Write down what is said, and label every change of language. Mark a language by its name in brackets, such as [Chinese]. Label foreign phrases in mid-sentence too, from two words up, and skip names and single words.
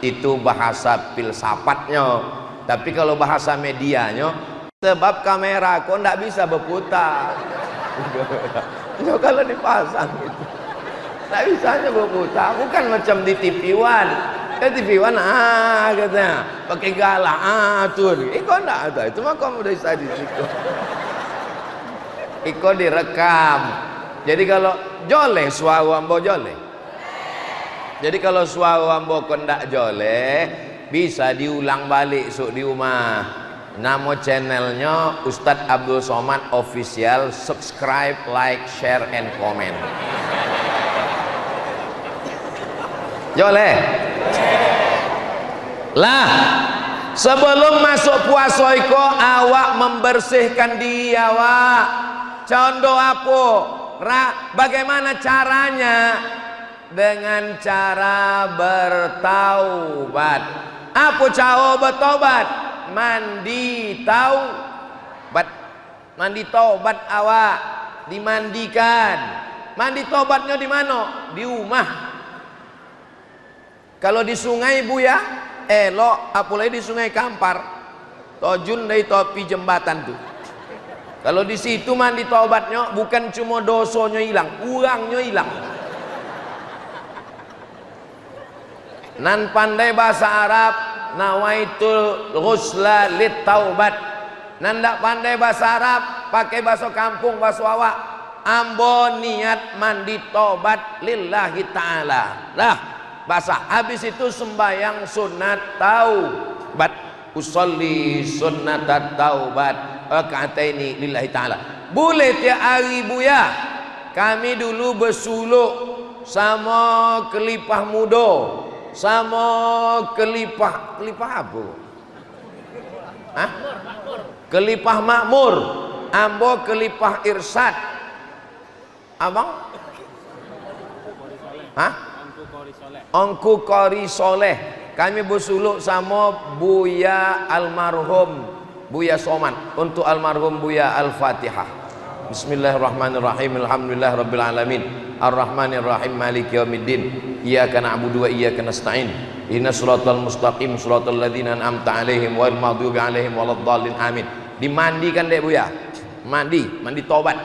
[Indonesian] Itu bahasa filsafatnya. Tapi kalau bahasa medianya, sebab kamera kok ndak bisa berputar. Kalau dipasang gitu. Tak bisanya berputar, bukan macam di TV One. TV One katanya pakai galak tuh. Iko enggak ada, itu mah kamu udah bisa di situ. Iko direkam. [Minangkabau] Jadi kalau joleh suara ambo joleh. Jadi kalau suara ambo kondak joleh bisa diulang balik di rumah. [Indonesian] Nama channelnya Ustadz Abdul Somad Official. [English] Subscribe, like, share, and comment. [Minangkabau] Joleh lah. Sebelum masuk puasa iko awak membersihkan diri awak. [Indonesian] Contoh apa? Bagaimana caranya? Dengan cara bertaubat. Apa cara bertaubat? Mandi taubat. Mandi taubat awak dimandikan. Mandi taubatnya di mana? Di rumah. [Minangkabau] Kalau di sungai buya elok, apalagi di sungai Kampar, tojun dari topi jembatan tuh. Kalau di situ mandi taubatnya bukan cuma dosonya hilang, urangnya hilang. Nan pandai bahasa Arab, [Arabic] نويت الغسل للتوبة. [Minangkabau] Nan ndak pandai bahasa Arab, pakai bahasa kampung, bahasa awak. Ambo niat mandi taubat [Arabic] لله تعالى. [Indonesian] Lah, bahasa habis itu sembahyang sunat taubat. [Arabic] أصلي سنة التوبة ركعتين لله تعالى. [Indonesian] Boleh tiap hari buya. Kami dulu bersuluk sama kelipah muda, sama kelipah apa? Hah? Kelipah makmur. [Minangkabau] Ambo kelipah irsyad. Abang? [Indonesian] Hah? Ongku Qori Soleh. Kami bersuluk sama Buya almarhum Buya Somad. Untuk almarhum Buya Al-Fatihah. [Arabic] بسم الله الرحمن الرحيم. الحمد لله رب العالمين. الرحمن الرحيم مالك يوم الدين. إياك نعبد وإياك نستعين. اهدنا الصراط المستقيم صراط الذين أنعمت عليهم غير المغضوب عليهم ولا الضالين. Amin. [Minangkabau] Dimandikan dek buya. Mandi tobat.